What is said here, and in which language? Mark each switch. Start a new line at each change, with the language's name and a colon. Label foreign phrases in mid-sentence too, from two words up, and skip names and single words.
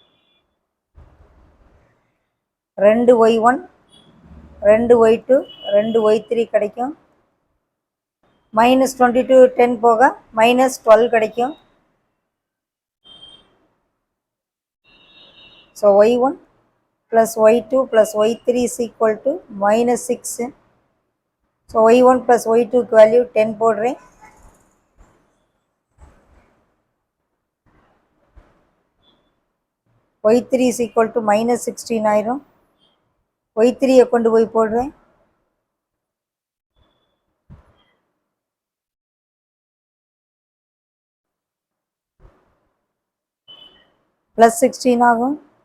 Tamil: 2y1 2y2 2y3 கிடைக்கும். -22 10 போக -12 கிடைக்கும். ஸோ y1 + y2 + y3 = -6. ஸோ y1 + y2க்கு வேல்யூ 10 போடுறேன். y3 = -16 ஆயிரும். y3யை கொண்டு போய் போடுறேன். +16 ஆகும்.